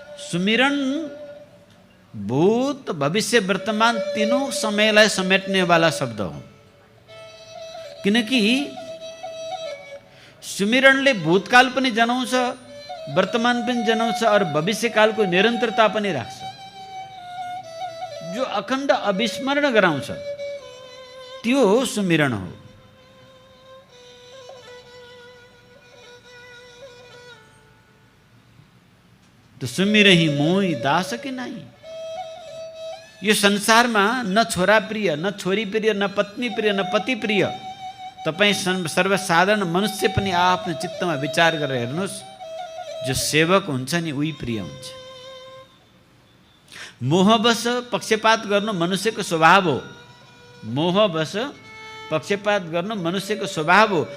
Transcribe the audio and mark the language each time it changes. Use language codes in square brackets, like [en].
[ne] सुमिरन भूत भविष्य वर्तमान तीनों समयलाई समेट्ने वाला शब्द हो। किनकि सुमिरणले भूतकाल पनि जनाउँछ, वर्तमान पनि जनाउँछ और भविष्यकालको निरन्तरता पनि राख्छ, जो अखण्ड अविस्मरण गराउँछ, त्यो सुमिरण हो। [awa] तो सुमिरही मोही दास कि नाही। [ne] यो संसारमा न छोरा प्रिय, न छोरी प्रिय, न पत्नी प्रिय, न पति प्रिय। तपाईँ सर्वसाधारण मनुष्य पनि आफ्नो चित्तमा विचार गरेर हेर्नुहोस्, जो सेवक हुन्छ नि उही प्रिय हुन्छ। मोहवश पक्षपात गर्नु मनुष्यको स्वभाव हो। मोहवश पक्षपात गर्नु मनुष्यको स्वभाव हो।